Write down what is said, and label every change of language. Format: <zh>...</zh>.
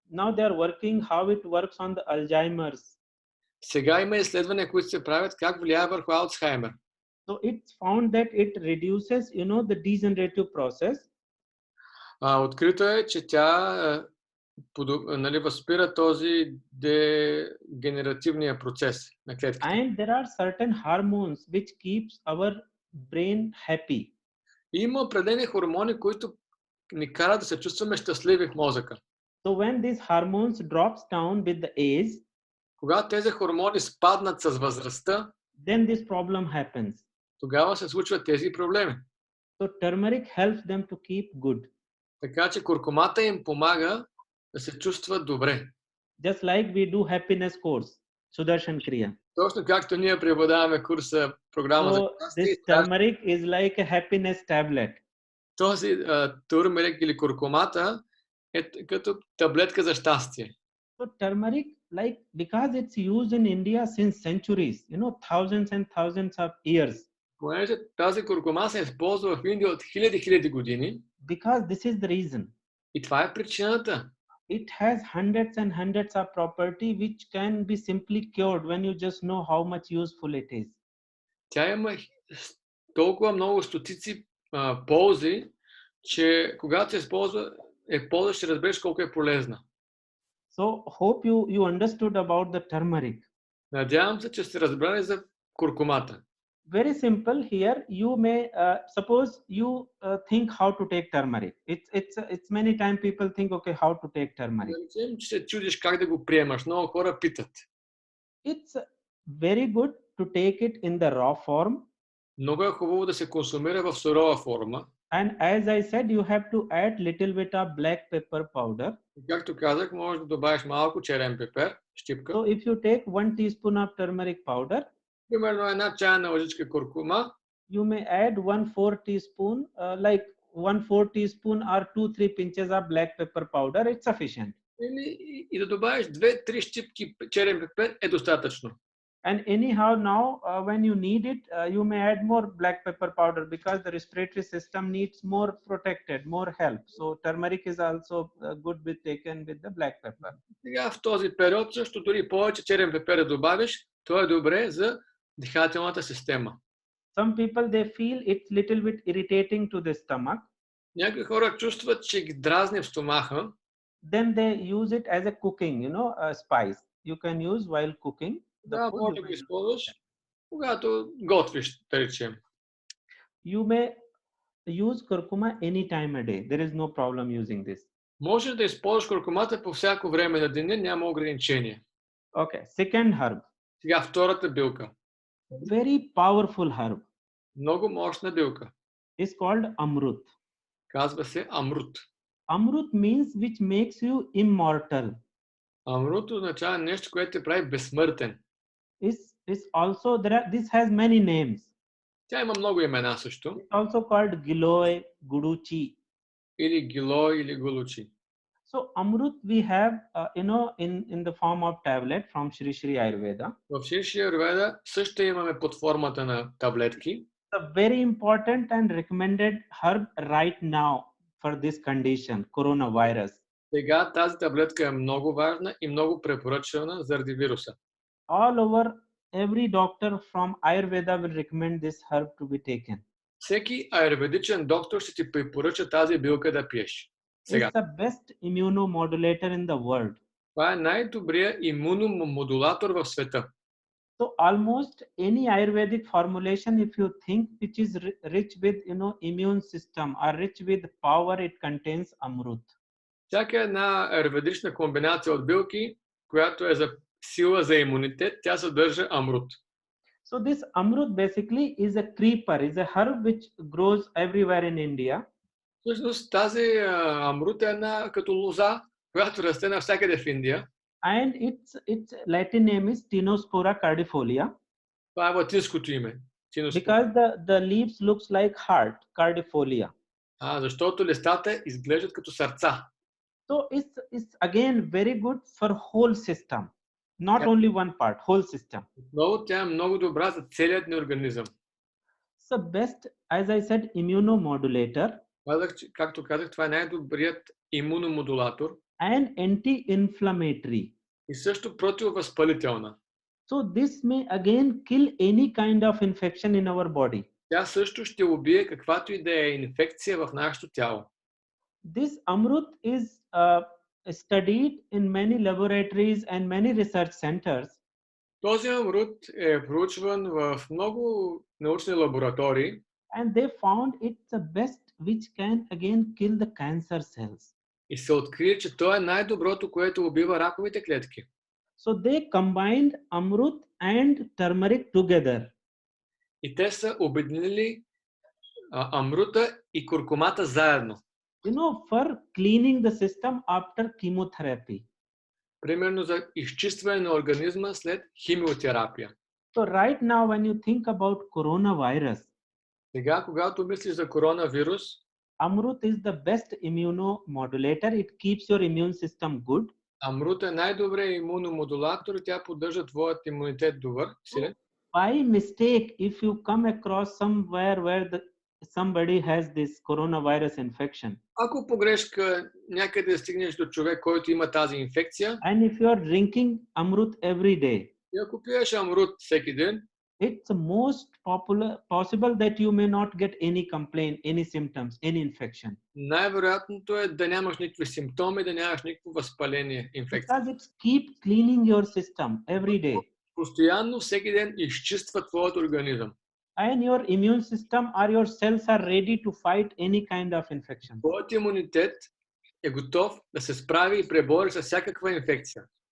<en>Now they are working how it works on the Alzheimer's.</en> <bg>Сега има изследвания, които се правят как влияе върху Алцхаймер.</bg> <en>So it's found that it reduces, the degenerative process.</en> <bg>Открито е, че тя възпира този дегенеративния процес на клетките.</bg> <en>And there are certain hormones which keeps our brain happy.</en> <bg>Има определени хормони, които ни карат да се чувстваме щастливи в мозъка.</bg> <en>So when these hormones drops down with the age,</en> <bg>когато тези хормони спаднат с възрастта,</bg> <en>then this problem happens.</en> <bg>тогава се случват тези проблеми.</bg> <en>So turmeric helps them to keep good.</en> <bg>Така че куркумата им помага да се чувстват добре.</bg> <en>Just like we do happiness course, Sudarshan Kriya.</en> <bg>Точно както ние преподаваме курса, програма за</bg> <en>So this turmeric is like a happiness tablet.</en> <bg>Този турмерик или куркумата е като таблетка за щастие.</bg> <en>So turmeric, like, because it's used in India since centuries, thousands and thousands of years.</en> <bg>Понеже тази куркума се използва в Индия от хиляди години.</bg> <en>Because this is the reason.</en> <bg>И това е причината.</bg> <en>It has hundreds and hundreds of property which can be simply cured when you just know how much useful it is.</en> <bg>Тя има толкова много стотици ползи, че когато се използва, ще разбереш колко е полезна.</bg> <en>So hope you understood about the turmeric.</en> <bg>Надявам се, че сте разбрали за куркумата.</bg> <en>Very simple here. You may suppose you think how to take turmeric. It's many times people think, okay, how to take turmeric.</en> <bg>Че се чудиш как да го приемаш. Много хора питат.</bg> <en>It's very good to take it in the raw form.</en> <bg>Много е хубаво да се консумира в сурова форма.</bg> <en>And as I said, you have to add little bit of black pepper powder.</en> <bg>Както казах, можеш да добавиш малко черен пепер, щипка.</bg> <en>So if you take 1 teaspoon of turmeric powder,</en> <bg>примерно една чайна лъжичка куркума,</bg> <en>you may add 1/4 teaspoon, like 1/4 teaspoon or 2-3 pinches of black pepper powder. It's sufficient.</en> <bg>И да добавиш 2-3 щипки черен пепер е достатъчно.</bg> <en>And anyhow now, when you need it, you may add more black pepper powder because the respiratory system needs more protected, more help. So turmeric is also good with taken with the black pepper.</en> <bg>Сега в този период също дори повече черен пепер да добавиш, то е добре за дихателната система.</bg> <en>Some people, they feel it's little bit irritating to the stomach.</en> <bg>Някои хора чувстват, че ги дразни в стомаха.</bg> <en>Then they use it as a cooking, a spice. You can use while cooking.</en> <bg>Да, може да го използваш, когато готвиш, да речем.</bg> <en>You may use curcuma any time a day. There is no problem using this.</en> <bg>Може да използваш куркумата по всяко време на деня, няма ограничение.</bg> <en>Okay, second herb.</en> <bg>Сега втората билка.</bg> <en>Very powerful herb.</en> <bg>Много мощна билка.</bg> <en>It's called amrut.</en> <bg>Казва се амрут.</bg> <en>Amrut means which makes you immortal.</en> <bg>Амрут означава нещо, което те прави безсмъртен.</bg> <en>Is also this has many names.</en> <bg>Тя има много имена също.</bg> <en>It's also called giloy, guruchi.</en> <bg>Или гилой, или гулучи.</bg> <en>So amrut we have in the form of tablet from Shri Аюрведа.</en> <bg>В Шри Аюрведа също имаме под формата на таблетки.</bg> <en>It's a very important and recommended herb right now for this condition, coronavirus.</en> <bg>Сега тази таблетка е много важна и много препоръчвана заради вируса.</bg> <en>All over, every doctor from Ayurveda will recommend this herb to be taken.</en> <bg>Всеки аюрведичен доктор ще ти препоръча тази билка да пиеш. Сега,</bg> <en>the best immunomodulator in the world.</en> <bg>това е най-добрият имуномодулатор в света.</bg> <en>So almost any Ayurvedic formulation, if you think, which is rich with immune system or rich with power, it contains amrut.</en> <bg>Всяка една аюрведична комбинация от билки, която е за сила за имунитет, тя съдържа амрут.</bg> <en>So this amrut basically is a creeper, is a herb which grows everywhere in India.</en> <bg>Всъщност тази амрут е една като лоза, която расте навсякъде в Индия.</bg> <en>And its Latin name is Tinospora cardifolia.</en> <bg>Това е латинското име.</bg> <en>Because the leaves looks like heart, cardifolia.</en> <bg>Защото листата изглеждат като сърца.</bg> <en>So it's again very good for whole system, not only one part, whole system.</en> <bg>Много тя е много добра за целият ни организъм.</bg> <en>So best, as I said, immunomodulator.</en> <bg>Както казах, това е най-добрият имуномодулатор.</bg> <en>And anti-inflammatory.</en> <bg>И също противовъзпалителна.</bg> <en>So this may again kill any kind of infection in our body.</en> <bg>Тя също ще убие каквато и да е инфекция в нашето тяло.</bg> <en>This amrut is studied in many laboratories and many research centers.</en> <bg>Този амрут е проучван в много научни лаборатории.</bg> <en>And they found it's the best which can again kill the cancer cells.</en> <bg>И се откри, че то е най-доброто, което убива раковите клетки.</bg> <en>So they combined amrut and turmeric together.</en> <bg>И те са обединили амрута и куркумата заедно.</bg> <en>For cleaning the system after chemotherapy.</en> <bg>Примерно за изчистване на организма след химиотерапия.</bg> <en>So right now when you think about coronavirus,</en> <bg>сега, когато мислиш за коронавирус,</bg> <en>amrut is the best immunomodulator. It keeps your immune system good.</en> <bg>Амрут е най-добрият имуномодулатор и тя поддържа твоят имунитет добър, силен.</bg> <en>By mistake, if you come across somewhere where somebody has this coronavirus infection,</en> <bg>ако по грешка някъде стигнеш до човек, който има тази инфекция,</bg> <en>and if you are drinking amrut every day,</en> <bg>и ако пиеш амрут всеки ден,</bg> <en>it's most possible that you may not get any complaint, any symptoms, any infection.</en> <bg>най-вероятното е да нямаш никакви симптоми, да нямаш никакво възпаление, инфекция.</bg> <en>Because it keep cleaning your system every day.</en> <bg>Постоянно, всеки ден изчиства твоят организъм.</bg> <en>And your immune system or your cells are ready to fight any kind of infection.</en> <bg>Твоят имунитет е готов да се справи и пребори с всякаква инфекция.</bg>